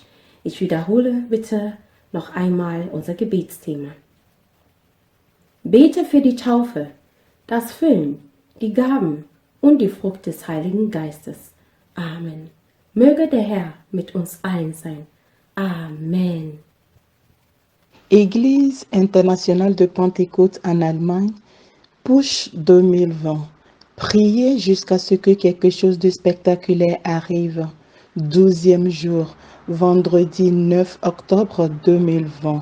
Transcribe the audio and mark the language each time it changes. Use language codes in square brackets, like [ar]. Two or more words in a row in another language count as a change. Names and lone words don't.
[de] Ich wiederhole bitte noch einmal unser Gebetsthema. Bete für die Taufe, das Füllen, die Gaben und die Frucht des Heiligen Geistes. Amen. Möge der Herr mit uns allen sein. Amen. [fr] Église internationale de Pentecôte en Allemagne, Push 2020. Priez jusqu'à ce que quelque chose de spectaculaire arrive. 12e jour, vendredi 9 octobre 2020.